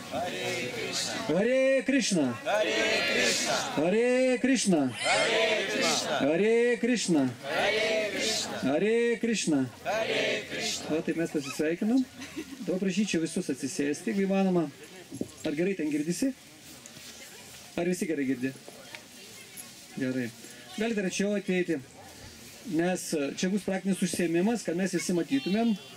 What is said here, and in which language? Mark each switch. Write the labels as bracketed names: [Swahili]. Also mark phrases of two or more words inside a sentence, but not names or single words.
[Sanskrit] Hare Krishna. Hare Krishna. Hare Krishna. Hare Krishna. [Lithuanian] O, taip mes pasisveikinam. Dabar prašyčiau visus atsisėsti, jeigu įmanoma. Ar gerai ten girdisi? Ar visi gerai girdi? Gerai. Galite arčiau ateiti, nes čia bus praktinis užsiėmimas, kad mes visi matytumėm.